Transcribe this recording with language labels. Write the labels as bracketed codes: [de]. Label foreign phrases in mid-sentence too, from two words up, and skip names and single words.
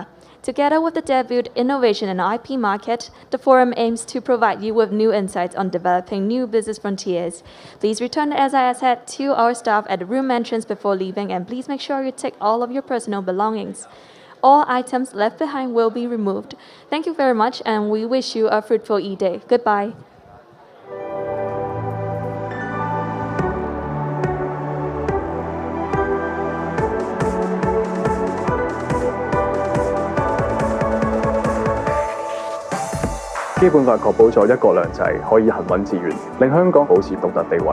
[en] Together with the debut Innovation and IP Market, the forum aims to provide you with new insights on developing new business frontiers. Please return the SIS hat to our staff at the room entrance before leaving, and please make sure you take all of your personal belongings. All items left behind will be removed. Thank you very much, and we wish you a fruitful e-day. Goodbye. [yue] 基本法確保咗一國兩制可以行穩致遠，令香港保持獨特地位。